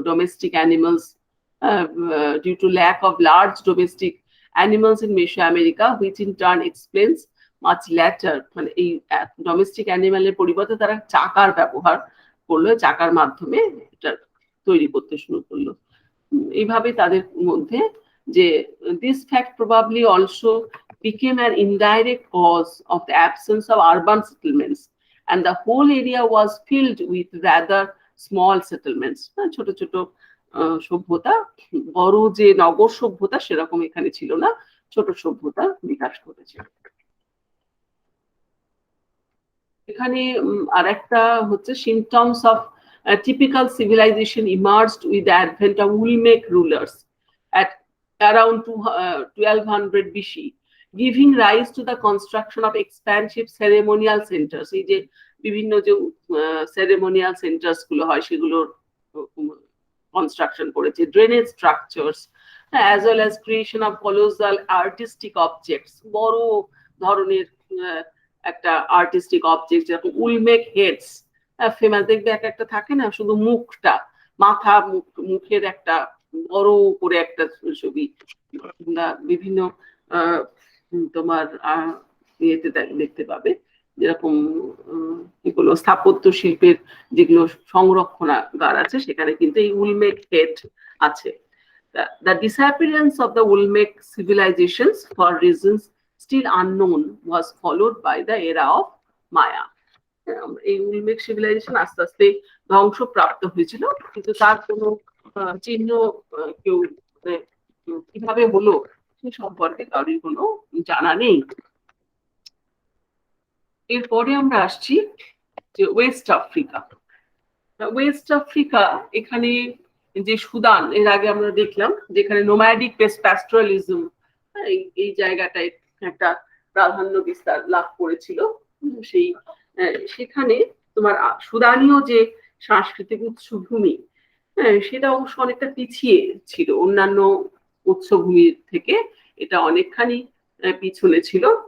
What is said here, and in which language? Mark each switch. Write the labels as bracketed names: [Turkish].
[English] domestic animals, due to lack of large domestic animals in Mesoamerica, which in turn explains much later, [Bangla] মানে এই domestic অ্যানিমালের পরিবর্তে তারা চাকার ব্যবহার করলো, চাকার মাধ্যমে এটা তৈরি করতে শুরু করলো। এইভাবে তাদের মধ্যে যে [English] this fact probably also became an indirect cause of the absence of urban settlements, and the whole area was filled with rather small settlements. [Bangla] ছোট ছোট সভ্যতা, বড় যে নগর সভ্যতা সেরকম এখানে ছিল না, ছোট সভ্যতা বিকাশ ঘটেছে। এখানে আরেকটা হচ্ছে [English] symptoms of typical civilization emerged with the advent of Olmec rulers at around 1200 BC, giving rise to the construction of expansive ceremonial centers. [Bangla] এই যে বিভিন্ন যে ceremonial centers গুলো হয় সেগুলোর কনস্ট্রাকশন করেছে, drainage structures, [English] as well as creation of colossal artistic objects, [Bangla] বড় ধরনের একটা আর্টিস্টিক অবজেক্ট, যেরকম উলমেক হেডস ফেমাস, দেখবে এক একটা থাকে না, শুধু মুখটা, মাথা মুখের একটা বড় করে একটা ছবি, বিভিন্ন তোমার ইয়েতে দেখতে পাবে, যেরকম এগুলো স্থাপত্য শিল্পের যেগুলো সংরক্ষণাগার আছে সেখানে কিন্তু এই উলমেক হেড আছে। [English] The disappearance of the Olmec civilizations for reasons still unknown was followed by the era of Maya. [Bangla] এই উলমেক সিভিলাইজেশন আস্তে আস্তে ধ্বংসপ্রাপ্ত হয়েছিল, কিন্তু তার কোনো চিহ্ন কেউ কিভাবে হলো সে সম্পর্কে কারোর কোনো জানা নেই। এরপরে আমরা আসছি যে ওয়েস্ট আফ্রিকা। ওয়েস্ট আফ্রিকা, এখানে যে সুদান, এর আগে আমরা দেখলাম যেখানে নোম্যাডিক প্যাস্টোরালিজম এই জায়গাটায় একটা প্রাধান্য বিস্তার লাভ করেছিল, সেই সেখানে তোমার সুদানীয় যে সাংস্কৃতিক উৎসভূমি, সেটা অবশ্য অনেকটা পিছিয়ে ছিল অন্যান্য উৎসভূমির থেকে, এটা অনেকখানি পিছনে ছিল।